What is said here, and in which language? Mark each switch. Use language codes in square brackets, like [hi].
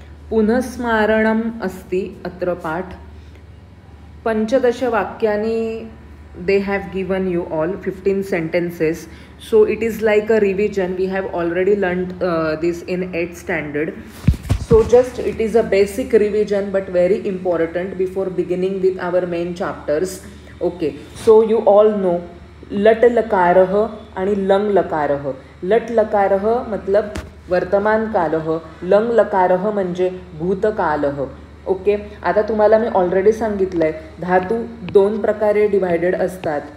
[sa] पुनस्मारणम अस्ति अत्र पाठ. पंचदश वाक्यानि [en] they have given you all 15 sentences, so it is like a revision. We have already learned this in 8th standard, so just it is a basic revision but very important before beginning with our main chapters. Okay, so you all know लट लकारः आणि लंग लकारः. [sa] लट लकारः मतलब वर्तमान कालः, lung लकारः म्हणजे भूतकालः. [mr] Okay, आता तुम्हाला मी already सांगितलं आहे धातू दोन प्रकारे डिवायडेड असतात.